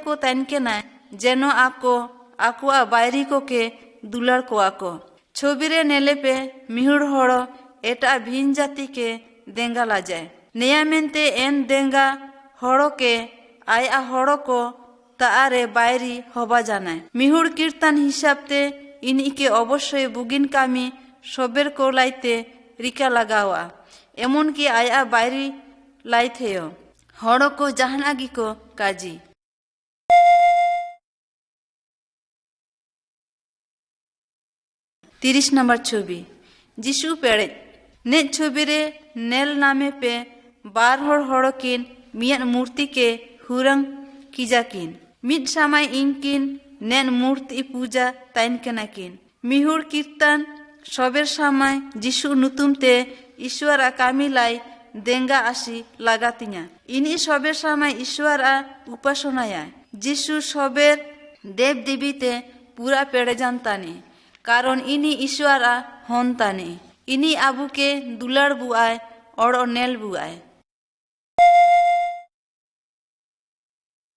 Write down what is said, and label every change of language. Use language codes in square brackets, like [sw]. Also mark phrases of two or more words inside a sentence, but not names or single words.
[unr] को तैन के ना जेनो आको आकुआ बायरी को के दुलार को आको छवि रे नेले पे मिहुड़ हड़ो एटा भिन जाति के देंगा ला जाए नया मेनते एन देंगा हड़ो के आया हड़ो को तारे बायरी हवा जाना मिहुड़ कीर्तन हिसाब ते इन्हीं के अवश्य बुगिन कामी सबेर को लाइते रिका लगावा एमन की आया बायरी लाइथे हड़ो को जहानागी को काजी 30 नंबर छवि जिसु पेड़े ने छवि रे नेल नामे पे बार हड़ो किन मियान मूर्ति के हुरंग कीजाकिन मिड समय इनकिन नेन मूर्ति पूजा ताइन केनाकिन मिहुड़ कीर्तन सबेर समय जिसु नुतुमते ईश्वर आ कामी लाई देंगा आसी लगातिया इनी सबेर समय ईश्वर आ उपासनाया जिसु सबेर देव देवीते पूरा पेड़े जानताने कारण इनी ईश्वर आ हन ताने इनी आबू के दुलार बुआए और नेल बुआए